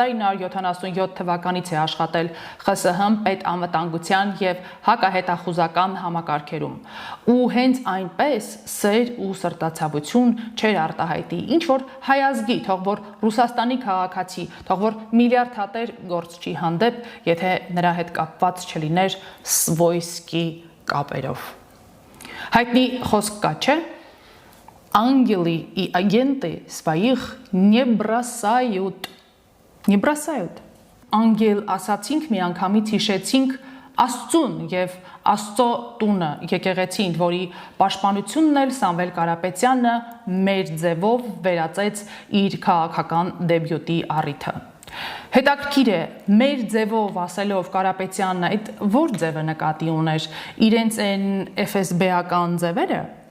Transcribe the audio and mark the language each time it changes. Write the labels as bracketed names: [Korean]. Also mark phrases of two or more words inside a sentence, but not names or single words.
[Armenian] 1977 թվականից է աշխատել ԽՍՀՄ պետանվտանգության եւ հակահետախուզական համակարգերում։ Ու հենց այնպես սեր ու սրտացավություն չէր արտահայտի, ինչ որ հայազգի, թող որ Ռուսաստանի քաղաքացի, թող որ միլիարդատեր գործչի հանդեպ, եթե նրա հետ կապված չլիներ սվոյսկի կապերով։ Հայտնի խոսք կա, չէ՞։ [Russian] Ангелы и агенты своих не бросают. Не бросают. [Armenian] Անգել ասացինք մի անգամից հիշեցինք Աստծուն եւ Աստծո տունը եկեղեցին, որի պաշտպանությունն էլ Սամվել Կարապետյանը մեր ձևով վերածեց իր քաղաքական դեբյուտի առիթը։ Հետաքրքիր է, մեր ձևով ասելով Կարապետյանն այդ որ ձևը նկատի ուներ, իրենց այն FSB-ական ձևերը։